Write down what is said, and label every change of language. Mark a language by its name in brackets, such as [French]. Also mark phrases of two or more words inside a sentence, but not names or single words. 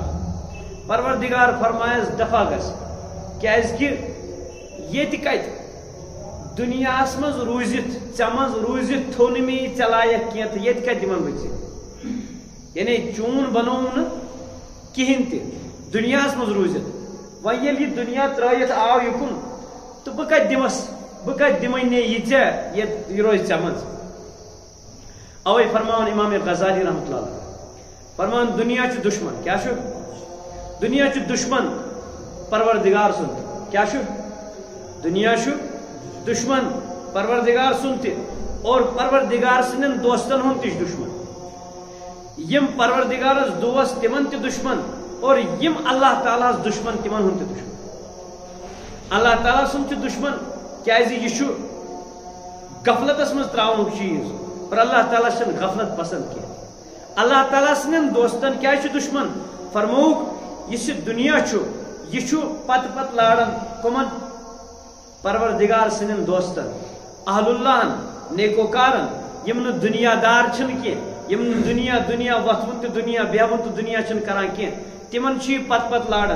[Kashmiri] پروردگار فرمایس دفع گژھ، کیازِ کہ یت کت دنیاس مز روزت ژے مز روزت تھو نہٕ مےٚ ژے لایق کینٛہہ تہٕ ییٚتہِ کتہِ دِمن بہٕ ژےٚ. یعنی چون بنووُم نہٕ کہین تہِ دنیاس مز روزت، وۄنۍ ییٚلہِ یہِ دنیا ترٲیِتھ آو یُکُن تہٕ بہٕ کتہِ دِمس، بہٕ کتہِ دِمے یہِ ژےٚ ییٚتہِ یہِ روزِ ژےٚ منٛز. اوے فرماوان امام غزالی [Arabic] رحمۃ اللہ علیہ [Kashmiri] فرمان دنیا چھُ دشمن، کیا چھُ دنیا چھُ دشمن پروردگار سُنٛد، کیا چھُ دنیا چھُ دشمن پروردگار سُنٛد تہِ اور پروردگار سٕنٛدٮ۪ن دوستن ہُنٛد تہِ چھُ دشمن. یم پروردگارس دوست تمن تہِ دشمن اور یم اللہ تعالیٰ دشمن تمن ہُنٛد تہِ دشمن. اللہ تعالیٰ سُنٛد تہِ دشمن کیازِ یہ چھُ غفلتس منٛز تراونُک چیز اور اللہ تعالیٰ چھنہٕ غفلت پسند کینٛہہ. اللہ تعالیٰ سٕنٛدٮ۪ن دوستن کیازِ چھُ دشمن؟ فرمووُکھ یُس یہِ دنیا چھُ یہ چھُ پتہٕ پتہٕ لاران کمن پروردگار سٕنٛدٮ۪ن دوستن، اہل اللہن، نیکوکارن، یم نہٕ دنیا دار چھنہٕ کینٛہہ، یم نہٕ دنیا وۄتھوُن تہٕ دنیا بیہوُن تہٕ دنیا چھنہٕ کران کینٛہہ، تمن چھُ یہِ پتہٕ پتہٕ لاران.